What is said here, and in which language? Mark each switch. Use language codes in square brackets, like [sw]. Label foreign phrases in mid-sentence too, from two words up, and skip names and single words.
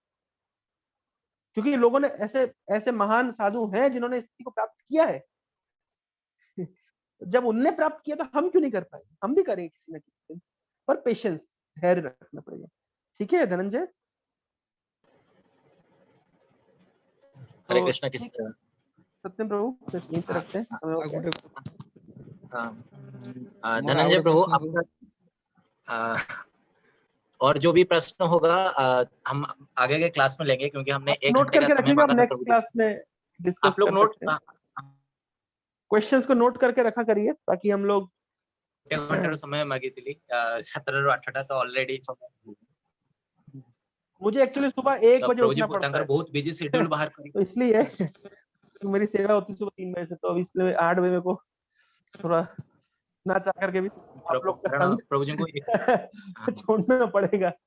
[hi] क्योंकि लोगों ने ऐसे ऐसे महान साधु हैं जिन्होंने इस स्थिति को प्राप्त किया है जब उनने प्राप्त किया तो हम क्यों नहीं कर पाएंगे? हम भी करेंगे किसी ना किसी दिन, पर पेशेंस, धैर्य रखना पड़ेगा। ठीक है धनंजय? हरे तो कृष्ण किस सत्यम प्रभु फिर यहीं पे रखते हैं समय हो [or] ଆଉ [hi] गया। [or] ଗୋଟେ [hi] हाँ, [or] ମୋର ଆଉ [hi] धनंजय [or] ଗୋଟେ [hi] प्रभु [or] ପ୍ରଶ୍ନ [hi] आपका और जो भी प्रश्न होगा हम आगे के क्लास में लेंगे, क्योंकि हमने एक नोट घंटे का करके समय रखिएगा, हम मांगा था नेक्स्ट प्रभु जी क्लास से। में डिस्कस आप लोग कर नोट सकते हैं। क्वेश्चंस को नोट करके रखा करिए ताकि हम लोग एक घंटे समय [or] ମାଗିଥିଲି 17 ରୁ 8ଟା [hi] तो ऑलरेडी मुझे एक्चुअली सुबह 1 तो बजे प्रभु जी उठना पड़ता तांकर है बहुत बिजी शेड्यूल बाहर करी तो इसलिए तो मेरी सेवा होती है सुबह 3 बजे से, तो अब इसलिए 8 बजे मेरे को थोड़ा ना चाह करके भी आप लोग का कारण संग प्रभु जी को छोड़ना पड़ेगा।